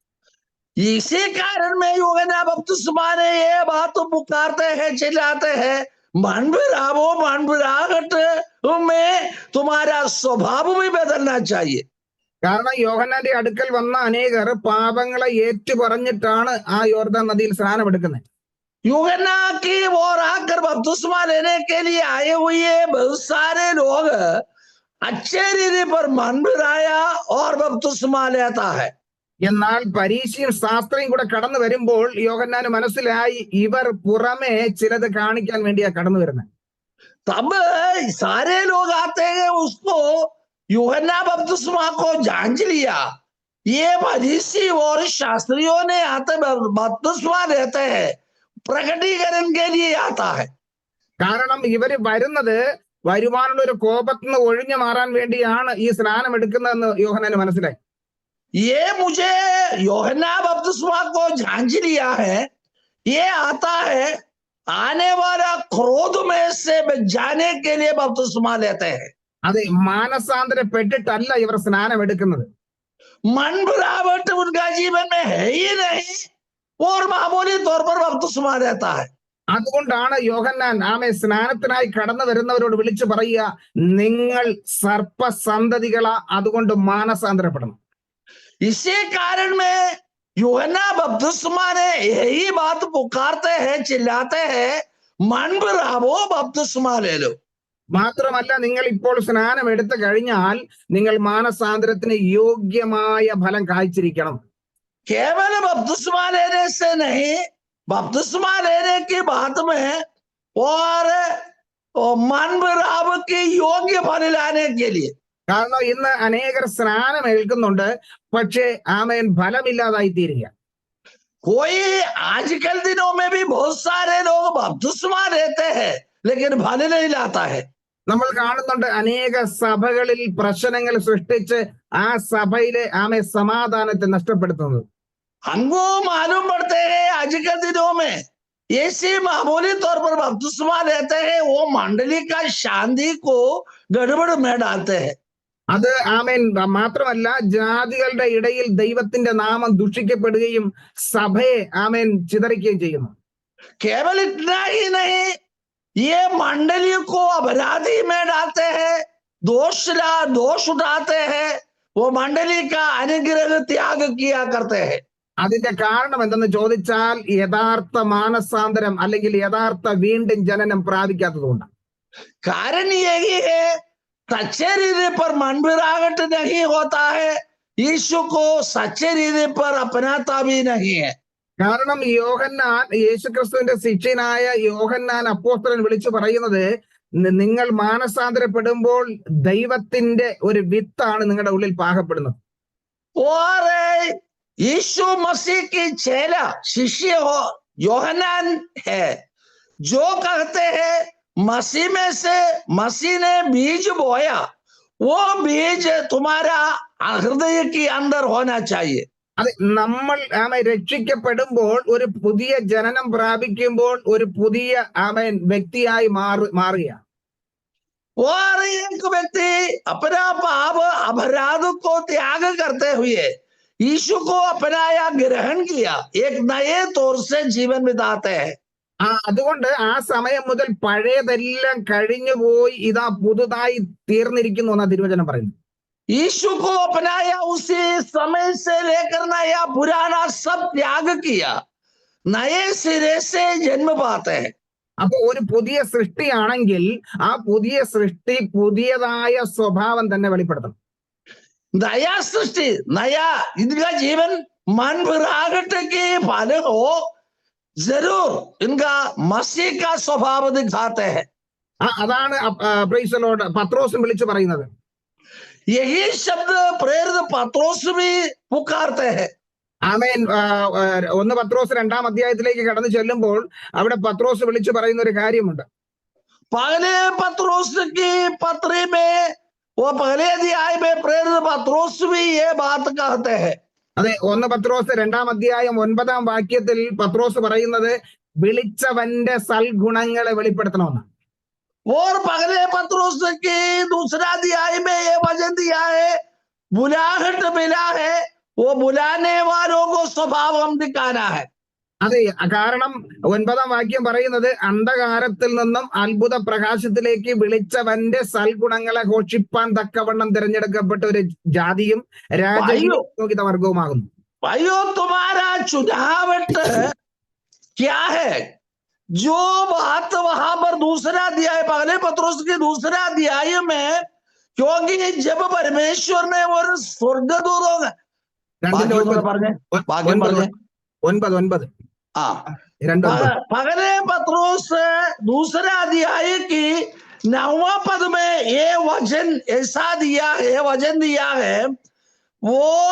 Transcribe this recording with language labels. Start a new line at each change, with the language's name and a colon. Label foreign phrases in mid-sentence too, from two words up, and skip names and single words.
Hindi: इसी कारण में यूहन्ना बपतिस्मा ने ये बात पुकारते हैं, चिल्लाते हैं, मन विरावो, मन विरावट में तुम्हारा स्वभाव भी बदलना चाहिए.
Malayalam: കാരണം യോഹന്നാന്റെ അടുക്കൽ വന്ന അനേകർ പാപങ്ങളെ ഏറ്റു പറഞ്ഞിട്ടാണ് ആ യോർദാൻ നദിയിൽ സ്നാനമെടുക്കുന്നത്.
Hindi: यूहन्ना की ओर आकर बपतिस्मा लेने के लिए आए हुए बहुत सारे लोग अच्छे रीति पर मन विराया और बपतिस्मा लेता है.
Malayalam: എന്നാൽ പരീശയും ശാസ്ത്രിയും കൂടെ കടന്നു വരുമ്പോൾ യോഹന്നാന് മനസ്സിലായി, ഇവർ പുറമെ ചിലത് കാണിക്കാൻ വേണ്ടിയാ കടന്നു വരുന്നത്.
Hindi: तब सारे लोग आते हैं, उसको यूहन्ना बपतिस्मा को जांच लिया, ये फरीसी और शास्त्रियों ने आते बपतिस्मा लेते हैं, प्रकटीकरण के लिए आता है.
Malayalam: കാരണം ഇവര് വരുന്നത് വരുവാനുള്ള ഒരു കോപത്തിൽ നിന്ന് ഒഴിഞ്ഞു മാറാൻ വേണ്ടിയാണ് ഈ സ്നാനം എടുക്കുന്നതെന്ന് യോഹന്നാന് മനസ്സിലായി.
Hindi: ये मुझे यूहन्ना बपतिस्मा को जांच लिया है, ये आता है आने वाला क्रोध में से बचाने के लिए बपतिस्मा लेते हैं.
Malayalam: അതെ, മാനസാന്തരപ്പെട്ടിട്ടല്ല ഇവർ സ്നാനം എടുക്കുന്നത്.
Hindi: मन विरावट उनका जीवन में है ही नहीं और मामूली तौर पर बपतिस्मा लेता है.
Malayalam: അതുകൊണ്ടാണ് യോഹന്നാൻ സ്നാനത്തിനായി കടന്നു വരുന്നവരോട് വിളിച്ചു പറയുക, നിങ്ങൾ സർപ്പസന്തതികളാ, അതുകൊണ്ട് മാനസാന്തരപ്പെടണം.
Hindi: इसी कारण में यूहन्ना बपतिस्मा ने यही बात पुकारते हैं, चिल्लाते हैं, मन विरावो, बपतिस्मा ले लो.
Malayalam: മാത്രമല്ല, നിങ്ങൾ ഇപ്പോൾ സ്നാനം എടുത്തു കഴിഞ്ഞാൽ നിങ്ങൾ മാനസാന്തരത്തിന് യോഗ്യമായ ഫലം കായ്ച്ചിരിക്കണം.
Hindi: केवल बपतिस्मा लेने से नहीं, बपतिस्मा लेने की बात में और मन विराव के योग्य फल लाने के लिए.
Malayalam: കാരണം ഇന്ന് അനേകർ സ്നാനം ഏൽക്കുന്നുണ്ട്, പക്ഷേ ഫലമില്ലാതായി തീരുക.
Hindi: कोई आजकल दिनों में भी बहुत सारे लोग बपतिस्मा लेते हैं, लेकिन फल नहीं लाता है.
Malayalam: നമ്മൾ കാണുന്നുണ്ട് അനേക സഭകളിൽ പ്രശ്നങ്ങൾ സൃഷ്ടിച്ച് ആ സഭയിലെ സമാധാനത്തെ നഷ്ടപ്പെടുത്തുന്നത്.
Hindi: हमको मालूम पड़ते हैं आजकल दिनों में ऐसे मामूली तौर पर बपतिस्मा लेते हैं, वो मंडली का शांति को गड़बड़ में डालते हैं.
Malayalam: അത് മാത്രമല്ല, ജാതികളുടെ ഇടയിൽ ദൈവത്തിന്റെ നാമം ദുഷിക്കപ്പെടുകയും സഭയെ ചിതറിക്കുകയും ചെയ്യുന്നു.
Hindi: केवल इतना ही नहीं, ये मंडली को अपराधी में डालते हैं, दोष उठाते हैं, वो मंडली का अनुग्रह त्याग किया करते हैं.
Malayalam: അതിന്റെ കാരണം എന്തെന്ന് ചോദിച്ചാൽ യഥാർത്ഥ മാനസാന്തരം അല്ലെങ്കിൽ യഥാർത്ഥ വീണ്ടും ജനനം പ്രാപിക്കാത്തതുകൊണ്ടാണ്.
Hindi: कारण यही है, सच्चे रीति पर मन विरावट नहीं होता है, यीशु को सच्चे रीति पर अपनाता भी नहीं है.
Malayalam: കാരണം യോഹന്നാൻ, യേശുക്രിസ്തുവിന്റെ ശിഷ്യനായ യോഹന്നാൻ അപ്പോസ്തലൻ വിളിച്ചു പറയുന്നത്, നിങ്ങൾ മാനസാന്തരപ്പെടുമ്പോൾ ദൈവത്തിന്റെ ഒരു വിത്താണ് നിങ്ങളുടെ ഉള്ളിൽ പാകപ്പെടുന്നത്.
Hindi: और यीशु मसीह की चेला शिष्य हो योहन्नान है, जो कहते हैं मसीह में से मसीह ने बीज बोया, वो बीज तुम्हारा हृदय के अंदर होना चाहिए.
Malayalam: അത് നമ്മൾ രക്ഷിക്കപ്പെടുമ്പോൾ, ഒരു പുതിയ ജനനം പ്രാപിക്കുമ്പോൾ ഒരു പുതിയ വ്യക്തിയായി മാറുക.
Hindi: और एक व्यक्ति अपना पाप अपराध को त्याग करते हुए यीशु को अपनाया, ग्रहण किया, एक नए तौर से जीवन बिताते हैं.
Malayalam: അതുകൊണ്ട് ആ സമയം മുതൽ പഴയതെല്ലാം കഴിഞ്ഞു പോയി ഇതാ പുതുതായി തീർന്നിരിക്കുന്നു എന്നാ തിരുവചനം പറയുന്നു.
Hindi: यीशु को अपनाया, उसी समय से लेकर नया पुराना सब त्याग किया, नए सिरे से जन्म पाते हैं.
Malayalam: അപ്പൊ ഒരു പുതിയ സൃഷ്ടിയാണെങ്കിൽ ആ പുതിയ സൃഷ്ടി പുതിയതായ സ്വഭാവം തന്നെ വെളിപ്പെടുത്തണം.
Hindi: नया सृष्टि, नया इनका जीवन मन फिरागट के पालन हो, जरूर इनका मसीह का स्वभाव दिखाते हैं।
Malayalam: അതാണ്
English: praise the Lord
Malayalam: പത്രോസും വിളിച്ചു പറയുന്നത്.
Hindi: यही शब्द प्रेरित पत्रोस भी पुकारते हैं।
Malayalam: ആമേൻ. 1 പത്രോസ് 2-ാം അധ്യായത്തിലേക്ക് കടന്നു ചെല്ലുമ്പോൾ അവിടെ പത്രോസ് വിളിച്ചു പറയുന്ന ഒരു കാര്യമുണ്ട്.
Hindi: पहले पत्रोस की पत्री में, वो पहले अध्याय में प्रेरित पत्रोस भी ये बात कहते हैं।
Malayalam: അതെ, 1 പത്രോസ് 2-ാം അധ്യായം 9-ാം വാക്യത്തിൽ പത്രോസ് പറയുന്നത് വിളിച്ചവന്റെ സൽഗുണങ്ങളെ വെളിപ്പെടുത്തണമെന്ന്.
Hindi: और पहले पत्रोस की दूसरा अध्याय में ये वचन दिया है, बुलाहट मिला है, वो बुलाने वालों को स्वभाव हम दिखाना है।
Malayalam: അതെ, കാരണം 9-ാം വാക്യം പറയുന്നത് അന്ധകാരത്തിൽ നിന്നും അത്ഭുത പ്രകാശത്തിലേക്ക് വിളിച്ചവന്റെ സൽഗുണങ്ങളെ ഘോഷിപ്പാൻ തക്കവണ്ണം തിരഞ്ഞെടുക്കപ്പെട്ട ഒരു ജാതിയും രാജകീയ വർഗവുമാകുന്നു.
Hindi: भाइयों, तुम्हारा चुनावट क्या है? जो बात वहां पर दूसरा अध्याय, पहले पत्रोस के दूसरा अध्याय में, क्योंकि जब परमेश्वर ने वो स्वर्गदूतों पहले पत्रोस दूसरा अध्याय की 9वां पद में ये वचन ऐसा दिया है, वचन दिया है, वो